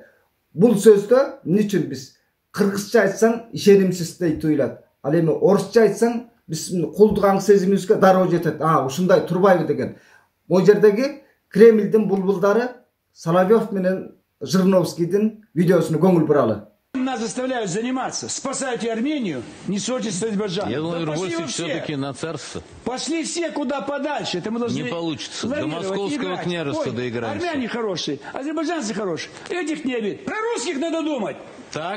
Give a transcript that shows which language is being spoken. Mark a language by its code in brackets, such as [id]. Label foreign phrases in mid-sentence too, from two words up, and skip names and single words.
[ky] Бул сөздө эмне үчүн биз кыргызча айтсаң ишенимсиз деп туюлат. Ал эми орусча айтсаң биздин кулдук аң сезимибизге дароо жетет. Ушундай турбайбы деген. Могу жердеги Кремлдин булбулдары Соловьев менен Жириновскийдин видеосуна көңүл буралы. [ru] Нас заставляют заниматься. Спасайте Армению, не ссорьтесь с Азербайджаном. Я думаю, Рвосик все-таки на царство. Пошли все куда подальше. Это мы должны не получится. До московского княжества доиграемся. Армяне хорошие, азербайджанцы хорошие. Этих не любят. Про русских надо думать. Так.